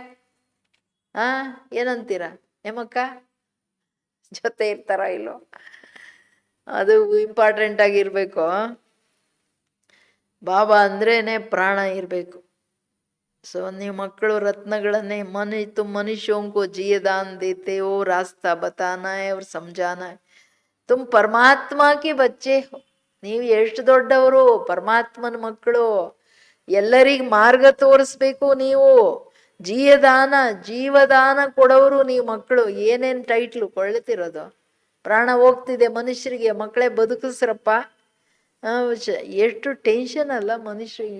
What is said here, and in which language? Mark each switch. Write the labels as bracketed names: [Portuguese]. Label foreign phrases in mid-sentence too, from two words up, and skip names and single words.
[Kannada] ಏನಂತೀರಾ? ನಿಮ್ಮಕ್ಕ ಜೊತೆ ಇರ್ತಾರ ಇಲ್ಲೋ? ಅದು ಇಂಪಾರ್ಟೆಂಟ್ ಆಗಿರ್ಬೇಕು. ಬಾಬಾ ಅಂದ್ರೇನೆ ಪ್ರಾಣ ಇರಬೇಕು. ಸೊ ನೀವು ಮಕ್ಕಳು ರತ್ನಗಳನ್ನೇ [Hindi] मनुष्यों को जिए दान देते हो, रास्ता बताना है और समझाना है. तुम परमात्मा के बच्चे हो. [Kannada] ನೀವು ಎಷ್ಟು ದೊಡ್ಡವರು? ಪರಮಾತ್ಮನ ಮಕ್ಕಳು. ಎಲ್ಲರಿಗ ಮಾರ್ಗ ತೋರಿಸ್ಬೇಕು ನೀವು. ಜೀಯದಾನ, ಜೀವದಾನ ಕೊಡೋರು ನೀವು ಮಕ್ಕಳು. ಏನೇನ್ ಟೈಟ್ಲು ಕೊಳ್ಳುತ್ತಿರೋದು? ಪ್ರಾಣ ಹೋಗ್ತಿದೆ ಮನುಷ್ಯರಿಗೆ, ಮಕ್ಕಳೇ ಬದುಕಿಸ್ರಪ್ಪ. ಎಷ್ಟು ಟೆನ್ಷನ್ ಅಲ್ಲ ಮನುಷ್ಯರಿಗೆ.